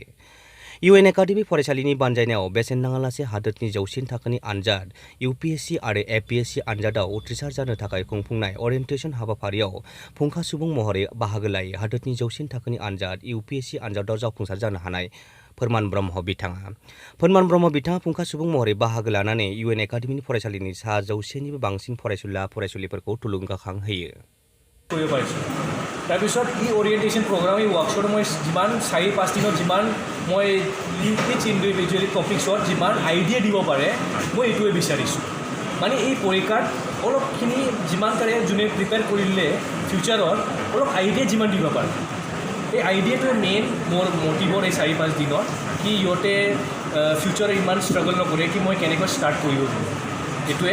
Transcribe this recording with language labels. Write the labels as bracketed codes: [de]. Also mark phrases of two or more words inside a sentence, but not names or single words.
[brx] इउएन एकाडेमि फरायसालिनि बानजायनायाव बेसेन नाङालासे हादोरनि जौसिन थाखोनि आनजाद यूपीएससी आरो एपीएससी आनजादाव उथ्रिसार जानो थाखाय खुंफुंनाय ओरिएन्टेशन हाबाफारियाव फुंखा सुबुं महरै बाहागो लायो हादोरनि जौसिन थाखोनि आनजाद यूपीएससी आनजादाव जाफुंसार जानो हानाय फोरमान ब्रह्म बिथाङा। फोरमान ब्रह्म बिथाङा फुंखा सुबुं महरै बाहागो लानानै इउएन एकाडेमिनि फरायसालिनि सा 100निबो बांसिन फरायसुलिफोरखौ थुलुंगाखां होयो। [as] তাৰপিছত ই ওৰিয়েণ্টেশ্যন প্ৰগ্ৰাম এই ৱৰ্কশ্বপত মই যিমান 4-5 দিনত যিমান মই ইচ ইণ্ডিভিজুৱেল টপিকছত যিমান আইডিয়া দিব পাৰে মই এইটোৱে বিচাৰিছোঁ। মানে এই পৰীক্ষাত অলপখিনি যিমান পাৰে যোনে প্ৰিপেয়াৰ কৰিলে ফিউচাৰত অলপ আইডিয়া যিমান দিব পাৰে এই আইডিয়াটোৱে মেইন মোৰ মটিভৰ এই 4-5 দিনত কি ইহঁতে ফিউচাৰত ইমান ষ্ট্ৰাগল নকৰে কি মই কেনেকৈ ষ্টাৰ্ট কৰিব এইটোৱে।